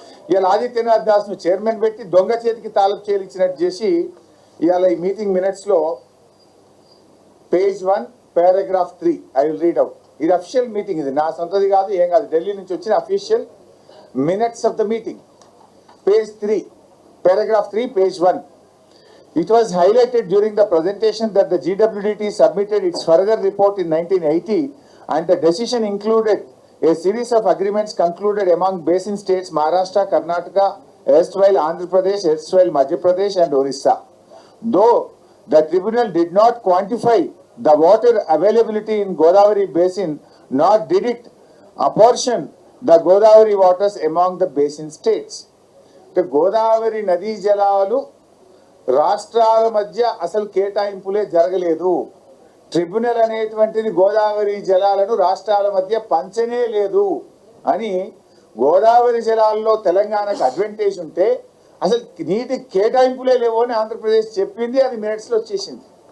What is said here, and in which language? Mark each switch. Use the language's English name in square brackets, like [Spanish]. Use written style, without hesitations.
[Telugu] ఇవాళ ఆదిత్యనాథ్ దాస్ను చైర్మన్ పెట్టి దొంగ చేతికి తాలపు చేలిచ్చినట్టు చేసి ఇవాళ ఈ మీటింగ్ మినిట్స్లో [English] Page 1 paragraph 3 I will read out. [Telugu] ఇది అఫీషియల్ మీటింగ్, ఇది నా సొంతది కాదు, ఏం కాదు, ఢిల్లీ నుంచి వచ్చిన [English] Official minutes of the meeting. Page 3 paragraph 3 page 1. It was highlighted during the presentation that the GWDT submitted its further report in 1980 and the decision included a series of agreements concluded among basin states Maharashtra, Karnataka, erstwhile Andhra Pradesh, erstwhile Madhya Pradesh and Orissa. Though the tribunal did not quantify the water availability in Godavari basin, nor did it apportion the Godavari waters among the basin states. [Telugu] The Godavari నదీ జలాలు రాష్ట్రాల మధ్య అసలు కేటాయింపులే జరగలేదు. Tribunal అనేటువంటిది గోదావరి జలాలను రాష్ట్రాల మధ్య పంచనే లేదు అని, గోదావరి జలాల్లో తెలంగాణకు అడ్వాంటేజ్ ఉంటే అసలు నీటి కేటాయింపులే లేవు అని ఆంధ్రప్రదేశ్ చెప్పింది, అది మినిట్స్లో వచ్చేసింది.